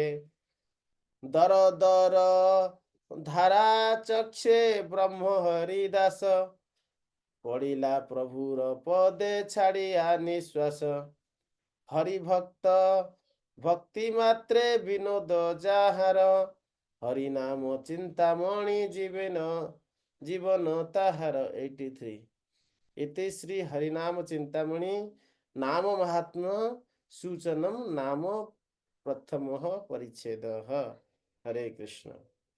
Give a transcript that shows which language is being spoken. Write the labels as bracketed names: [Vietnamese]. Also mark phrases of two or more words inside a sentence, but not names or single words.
[Bangla] দর দর ধারা চক্ষে ব্রহ্ম হরিদাস, পড়িলা প্রভুর পদে ছাড়িয়া নিঃশ্বাস। হরিভক্ত ভক্তি মাত্রে বিনোদ যাহার, হরিনাম চিন্তামণি জীবন তাহার। 83। [Sanskrit] इति श्री हरिनाम चिंतामणि नाम महात्म्य सूचनम नाम प्रथम परिच्छेद। हरे कृष्ण।